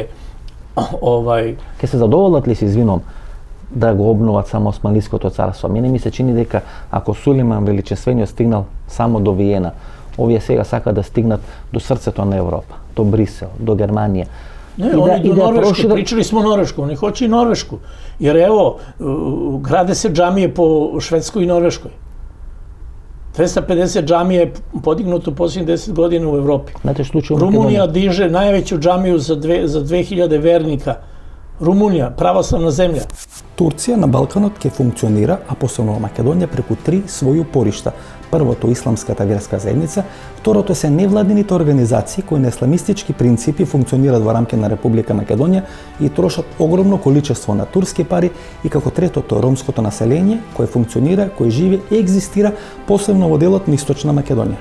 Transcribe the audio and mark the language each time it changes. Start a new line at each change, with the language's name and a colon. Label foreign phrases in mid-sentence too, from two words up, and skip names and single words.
Macedonian: Ке се задоволат ли се, извинувам, да го обноват само Османлиското царство? Мене ми се чини дека ако Сулейман Величествениот стигнал само до Виена, овие сега сака да стигнат до срцето на Европа, до Брисел, до Германија.
Serbian: Не, они до Норвешку, причали smo Norvešku, oni hoće i Norvešku. Jer evo, grade se džamije po Švedskoj i Norveškoj. 250 džamije je podignuto u posljednjih 10 godina u Evropi. Rumunija diže najveću džamiju za 2000 vernika. Rumunija,
Macedonian: православна земја. Турција на Балканот ќе функционира, а посебно во Македонија, преку 3 своји упоришта. Првото исламската верска заедница, второто се невладините организации кои на исламистички принципи функционираат во рамки на Република Македонија и трошат огромно количество на турски пари, и како третото ромското население кое функционира, кое живе и екзистира посебно во делот на Источна Македонија.